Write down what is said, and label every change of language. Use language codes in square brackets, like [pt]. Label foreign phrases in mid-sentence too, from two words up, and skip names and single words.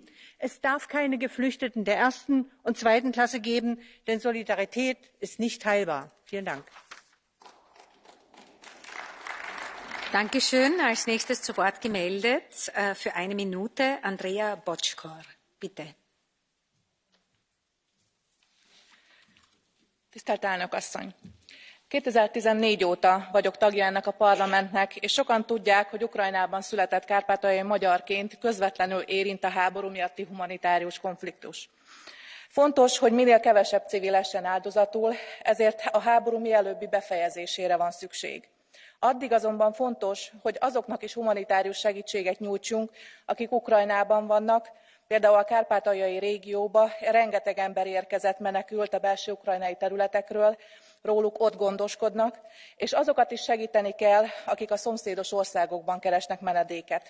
[de] Es darf keine Geflüchteten der ersten und zweiten Klasse geben, denn Solidarität ist nicht teilbar. Vielen Dank. Dankeschön. Als nächstes zu Wort gemeldet für 1 Minute Andrea Bocskor. Bitte. [hu] Tisztelt elnök asszony! 2014 óta vagyok tagja ennek a parlamentnek, és sokan tudják, hogy Ukrajnában született kárpátaljai magyarként közvetlenül érint a háború miatti humanitárius konfliktus. Fontos, hogy minél kevesebb civil essen áldozatul, ezért a háború mielőbbi befejezésére van szükség. Addig azonban fontos, hogy azoknak is humanitárius segítséget nyújtsunk, akik Ukrajnában vannak, például a kárpátaljai régióba rengeteg ember érkezett menekült a belső ukrajnai területekről, róluk ott gondoskodnak, és azokat is segíteni kell, akik a szomszédos országokban keresnek menedéket.